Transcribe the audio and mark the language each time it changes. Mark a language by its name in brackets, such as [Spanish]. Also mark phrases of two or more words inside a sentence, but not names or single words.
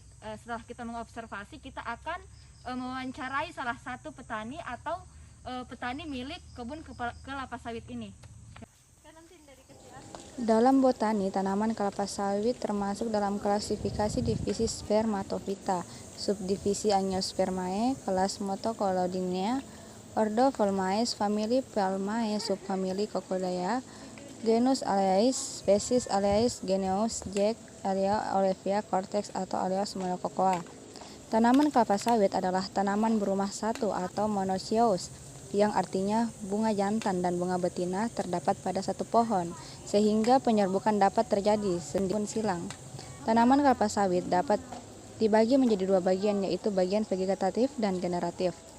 [Indonesian] Setelah kita mengobservasi, kita akan mewawancarai salah satu petani atau petani milik kebun kelapa sawit ini. Dalam botani, tanaman kelapa sawit termasuk dalam klasifikasi divisi Spermatophyta, subdivisi Angiospermae, kelas Motocolodinea, ordo Palmae, famili Palmae, subfamili Coccolea, genus Aleae, spesies Aleae, genus Jack, Alea olivia, cortex atau Aleos monococoa. Tanaman kelapa sawit adalah tanaman berumah satu atau monoecious, yang artinya bunga jantan dan bunga betina terdapat pada satu pohon, sehingga penyerbukan dapat terjadi sendiri silang. Tanaman kelapa sawit dapat dibagi menjadi dua bagian, yaitu bagian vegetatif dan generatif.